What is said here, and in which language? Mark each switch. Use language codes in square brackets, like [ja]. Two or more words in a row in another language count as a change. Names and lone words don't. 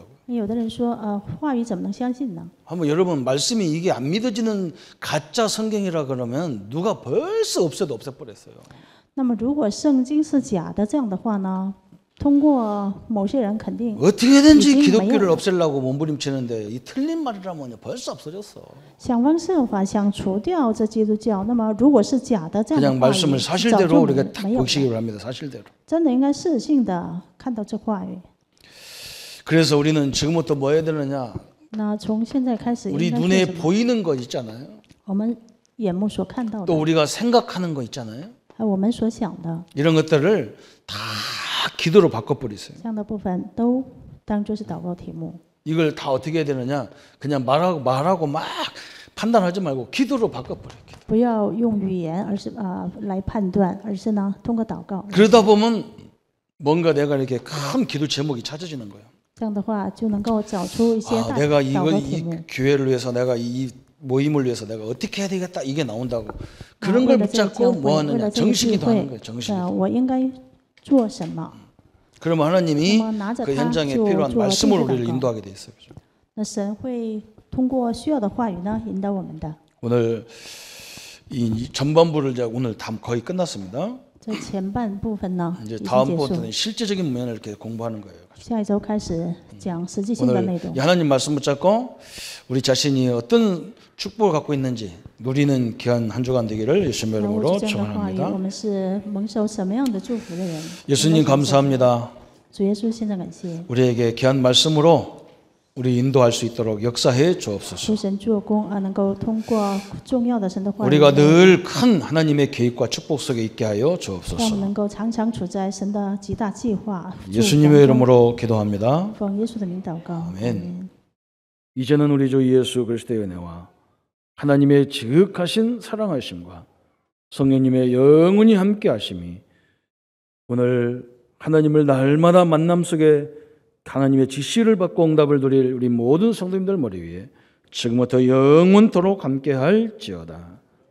[zh] 有的人说，话语怎么能相信呢？ [ko] 한번 여러분 말씀이 이게 안 믿어지는 가짜 성경이라 그러면 누가 벌써 없애버렸어요. [zh] 那么，如果圣经是假的这样的话呢？通过某些人肯定 [ko] 어떻게든지 이게 기독교를 뭐예요? 없애려고 몸부림치는데 이 틀린 말이라면 벌써 없어졌어. [zh] 想方设法想除掉这基督教。那么，如果是假的这样的 [ko] 그냥 [zh] 话 [ko] 말씀을 [zh] 语，早 [ko] 사실대로 [zh] 就 [ko] 우리가 딱 [zh] 没有了。 [ko] 보시기 바랍니다. 사실대로. [zh] 真的应该适性的看到这话语。 [ko] 그래서 우리는 지금부터 뭐 해야 되느냐? [zh] 那从现在开始， [ko] 우리 [zh] 应该做 [ko] 눈에 [zh] 什么？ [ko] 보이는 것 있잖아요. [zh] 我们眼目所看到 [ko] 또 [zh] 的， [ko] 우리가 생각하는 거 있잖아요. [zh] 还有我们所想的， [ko] 이런 것들을 다 기도로 바꿔버리세요. [zh] 这样的部分都当作是祷告题目。 [ko] 이걸 다 어떻게 해야 되느냐? 그냥 말하고 막 판단하지 말고 기도로 바꿔버려요. 기도. [zh] 不要用语言，而是来判断，而是呢通过祷告。 [ko] 그러다 보면 뭔가 내가 이렇게 큰 기도 제목이 찾아지는 거예요. [zh] 这样的话就能够找出一些 [ko] 아, [zh] 大 [ko] 내가 [zh] 祷告 [ko] 이 [zh] 题目。 [ko] 교회를 위해서 내가 이 모임을 위해서 내가 어떻게 해야 되겠다 이게 나온다고 [zh] 为 [ko] 그런 걸 [zh] 了这个 [ko] 붙잡고 [zh] 教 [ko] 뭐 [zh] 会，为 [ko] 하느냐 [zh] 了这个聚 [ko] 정식기도 하는 [zh] 会 [ko] 거예요. 정식기도. [zh] 我应该做什么？ [ko] 그러면 하나님이 [zh] 那么拿着 [ko] 그 [zh] 它 [ko] 현장에 [zh] 就 [ko] 필요한 [zh] 做 [ko] 말씀으로 [zh] 这 [ko] 우리를 [zh] 个祷告。 [ko] 인도하게 돼 있어요. 그죠? [zh] 那神会通过需要的话语呢引导我们的。 [ko] 오늘 이 전반부를 이제 오늘 다 거의 끝났습니다. [zh] 这前半部分呢已 [ko] 이제 [zh] 经 [ko] 다음 [zh] 结束， [ko] 부터는 실제적인 면을 이렇게 공부하는 거예요. [zh] 下一周开始讲实际性的内 [ko] 오늘 [zh] 容 [ko] 이 。 하나님 말씀 붙잡고 우리 자신이 어떤 축복을 갖고 있는지 누리는 귀한 한 주간 되기를 예수님의 [zh] 那我 [ko] 이름으로 [zh] 这样的话语，我 [ko] 축원합니다. [zh] 们是蒙受什么样的祝福的人？ [ko] 예수님 감사합니다. [zh] 主耶稣，献上感谢， [ko] 우리에게 귀한 말씀으로 우리 인도할 수 있도록 역사해 주옵소서. [zh] 求神做工能够通过重要的神的话语， [ko] 우리가 늘 큰 하나님의 계획과 축복 속에 있게 하여 [zh] 让我们 [ko] 주옵소서. [zh] 能够常常处在神的极大计划。 [ko] 예수님의 이름으로 기도합니다. [zh] 奉耶稣的名祷告， [ko] 아멘. 이제는 우리 주 예수 그리스도의 은혜와 하나님의 지극하신 사랑하심과 성령님의 영원히 함께 하심이 오늘 하나님을 날마다 만남 속에 하나님의 지시를 받고 응답을 드릴 우리 모든 성도님들 머리 위에 지금부터 영원토록 함께 할지어다.